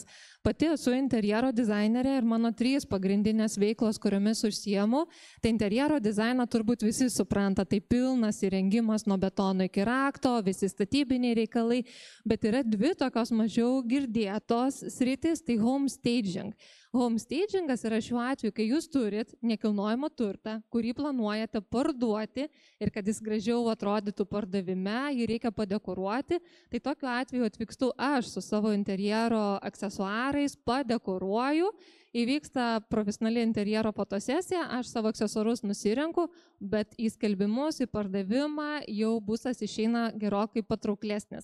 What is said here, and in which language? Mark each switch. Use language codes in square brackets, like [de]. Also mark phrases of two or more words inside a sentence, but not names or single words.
[lt] Pati esu interjero dizainerė ir mano 3 pagrindinės veiklos, kuriomis užsiemu. Tai interjero dizainą turbūt visi supranta, tai pilnas įrengimas nuo betono iki rakto, visi statybiniai reikalai, bet yra 2 tokios mažiau girdėtos sritis, tai [en] home staging. Home stagingas [lt] yra šiuo atveju, kai jūs turit nekilnojamą turtą, kurį planuojate parduoti ir kad jis gražiau atrodytų pardavime, jį reikia padekoruoti, tai tokiu atveju atvykstu aš su savo interjero aksesuarais, padekoruoju, įvyksta profesionali interjero fotosesija, aš savo aksesuarus nusirenku, bet į skelbimus, į pardavimą jau būstas išeina gerokai patrauklesnis.